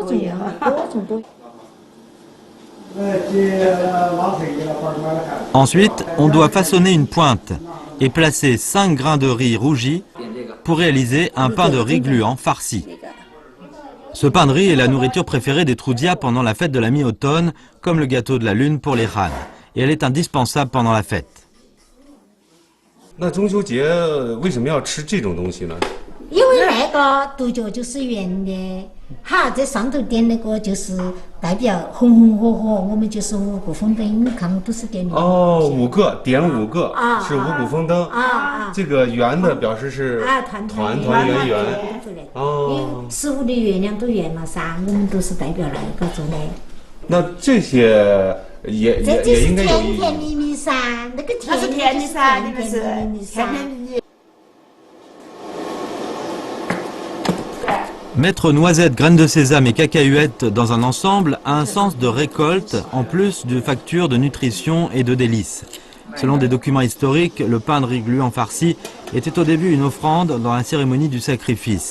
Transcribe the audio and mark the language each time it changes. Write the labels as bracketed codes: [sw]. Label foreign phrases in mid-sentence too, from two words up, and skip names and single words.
[fr] Ensuite, on doit façonner une pointe et placer 5 grains de riz rougi pour réaliser un pain de riz gluant farci. Ce pain de riz est la nourriture préférée des Troudia pendant la fête de la mi-automne, comme le gâteau de la lune pour les Han. Et elle est indispensable pendant la fête. [zh] 那中秋节为什么要吃这种东西呢？因为那个独角就是圆的，哈，在上头点那个就是代表红红火火，我们就是五谷丰登，你看都是点的。哦，5个点5个是五谷丰登这个圆的表示是团团圆圆。哦，15的月亮都圆了噻，我们都是代表那个做的。那这些也应该有意义。甜甜蜜蜜噻，那个那是甜的噻，你们是甜蜜蜜噻。 [fr] Mettre noisettes, graines de sésame et cacahuètes dans un ensemble a un sens de récolte en plus de facture de nutrition et de délices. Selon des documents historiques, le pain de riz gluant farci était au début une offrande dans la cérémonie du sacrifice.